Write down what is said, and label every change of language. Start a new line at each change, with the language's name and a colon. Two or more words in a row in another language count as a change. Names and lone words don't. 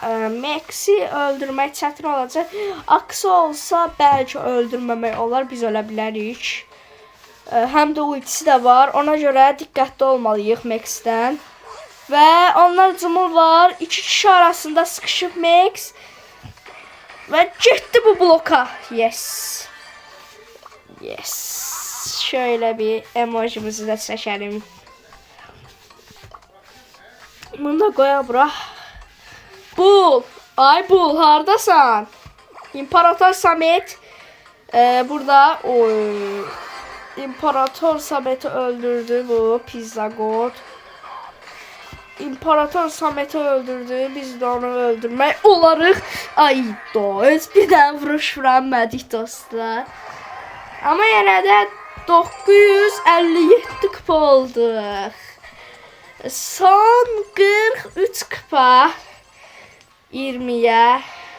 Azerbaijani: Max'i öldürmək çətin olacaq. Aksi olsa bəlkə öldürməmək olar. Biz ölə bilərik. Həm də ultisi də var. Ona görə diqqətli olmalıyıq Max'dən. Və onlar cumul var. İki kişi arasında sıkışıb Max. Və getdi bu bloka. Yes. Yes. Şöyle bir emojimizi də çəkəlim. Bunu da qoya bura. Bull. Ay Bull, hardasan? İmparator Samet. Burada İmparator Samet'i öldürdü bu Pizza God. İmparator Samet'i öldürdü. Biz də onu öldürmək olarıq. Ay dost.
Turkish: Bir dənə vuruş vuramadık dostlar.
Azerbaijani: Amma yenə də 957 kupa olduq. Son 43 kupa 20'ye.